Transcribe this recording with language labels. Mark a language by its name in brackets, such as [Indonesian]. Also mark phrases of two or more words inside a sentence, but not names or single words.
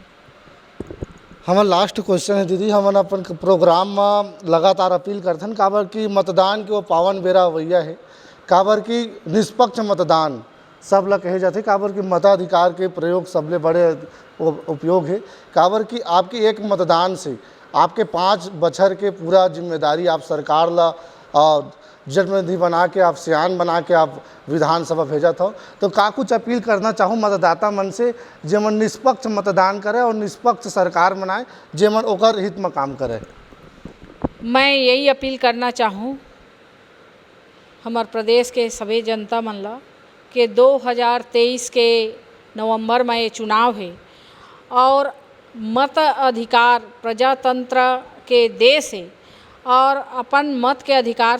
[Chhattisgarhi] हमार लास्ट क्वेश्चन है दीदी, हमन अपन प्रोग्राम में लगातार अपील करथन काबर की मतदान के वो पावन बेरा अवैया है, काबर की निष्पक्ष मतदान सब ला कहे जाते, काबर की मताधिकार के प्रयोग सबले बड़े उपयोग है, काबर की आपके एक मतदान से आपके 5 बछर के पूरा जिम्मेदारी आप सरकार ला जनप्रतिनिधि बना के आप सियान बना के आप विधानसभा भेजा था। तो का कुछ अपील करना चाहूँ मतदाता मन से जेमन निष्पक्ष मतदान करे और निष्पक्ष सरकार बनाए जेमन ओकर हित में काम करे। मैं यही अपील करना चाहूँ हमारे प्रदेश के सभी जनता मन ला कि 2023 के नवंबर में ये चुनाव है और मत अधिकार प्रजातंत्र के देश है और अपन मत के अधिकार